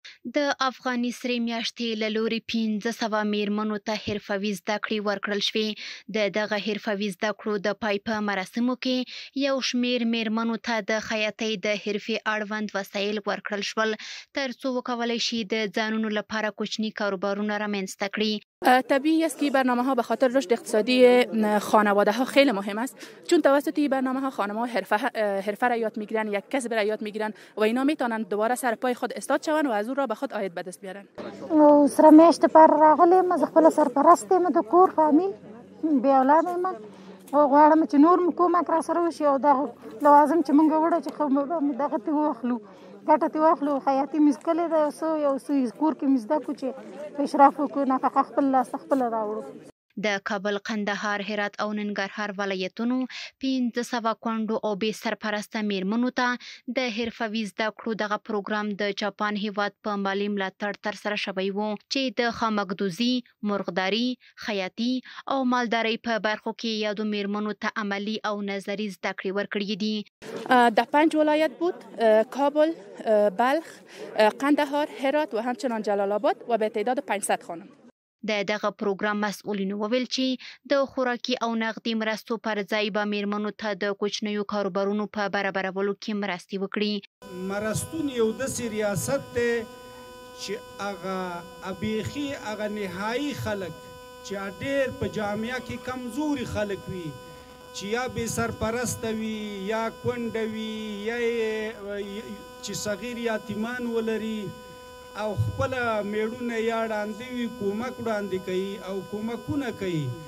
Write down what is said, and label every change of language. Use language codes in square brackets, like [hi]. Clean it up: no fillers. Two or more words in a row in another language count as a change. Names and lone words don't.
[ps] د افغاني سرې میاشتې له لوري 1500 میرمنو ته حرفوي زده کړې ورکړل شوې. د دغه حرفوي زده کړو د پای په مراسمو کې یو شمېر میرمنو ته د خیاطۍ د حرفې اړوند وسایل ورکړل شول ترڅو وکولای شي د ځانونو لپاره کوچني کاروبارونه رامنځته کړي. [fa] طبیعی است که برنامه ها به خاطر رشد اقتصادی خانواده ها خیلی مهم است، چون توسط این برنامه ها خانم ها حرفه را یاد میگیرن، یک کسب را یاد میگیرن و اینا میتونن دوباره سر پای خود استاد شون و از اون را به خود عاید به دست بیارن. [ps] سره میاشت پر راغلی ما خپل سرپرست یم د کور فامیل بې اولاد یم او غواړم چې نور م کومک را سره وشي او دغه لوازم چې موږ وړو چې دغه ترې واخلو ګټه ترې واخلو. خیاطي مې زده کړې ده یو څه کور کې مې زده کړو چې په اشراف وکړو نفقه خپل لاسته خپله راوړو. د کابل، قندهار، هرات او ننګرهار ولایتونو 1500 کونډو او بې سرپرسته میرمنو ته د حرفوي زده کړو دغه پروګرام د جاپان هیواد په مالي ملاتړ ترسره شوی و چې د خامکدوزي، مرغداري، خیاطي او مالدارۍ په برخو کې یادو میرمنو ته عملي او نظري زده کړې ورکړې دي. [fa] در 5 ولایت بود: کابل، بلخ، قندهار، هرات و همچنان جلال آباد و به تعداد 500 خانم. [ps] د دغه پروګرام مسؤلینو وویل چې د خوراکي او نغدي مرستو پر ځای به میرمنو ته د کوچنیو کاروبارونو په برابرولو کې مرستې وکړي. مرستون یو داسې ریاست دی چې هغه بیخي هغه نهایي خلک چې ډېر په جامعه کې کمزوري خلک وي چې یا بې سرپرسته وي یا کونډه وي یا چې صغیر یتیمان ولري او خپل میړونه یا وړاندې وي کومک وړاندې کوي او کومکونه کوي.